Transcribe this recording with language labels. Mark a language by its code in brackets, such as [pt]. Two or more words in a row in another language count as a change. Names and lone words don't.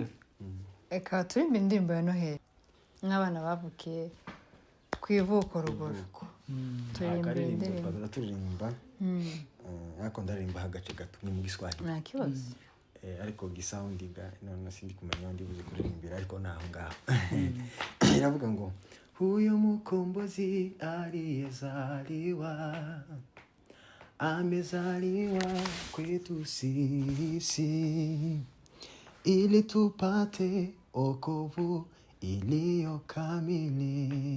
[rw] eka turimba indirimbo ya Noheli nk'abana bavukiye ku ivuko rugoruko turirimba ariko ndaririmba hagace gato ni mu Giswahili nta kibazo ariko gisoundinga none sindi kumenya ndi buze kuririmbira ariko naho ngaho iravuga ngo [sw] huyo mkombozi aliyezaliwa amezaliwa kwetu sisi ili tupate wokovu iliyo kamili.